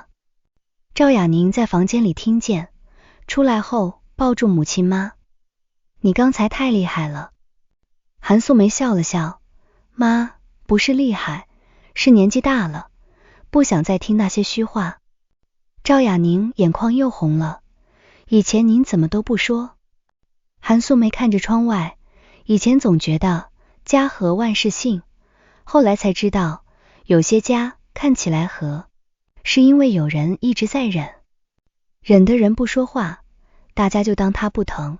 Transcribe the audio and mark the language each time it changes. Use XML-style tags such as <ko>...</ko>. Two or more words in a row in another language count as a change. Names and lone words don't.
<zh>趙雅寧在房間裡聽見，出來後抱住母親媽，你剛才太厲害了。韓素梅笑了笑，媽，不是厲害，是年紀大了，不想再聽那些虛話。趙雅寧眼眶又紅了，以前您怎麼都不說？韓素梅看着窗外，以前總覺得家和萬事興，後來才知道有些家看起來和，是因為有人一直在忍，忍的人不說話，大家就當他不疼。</zh>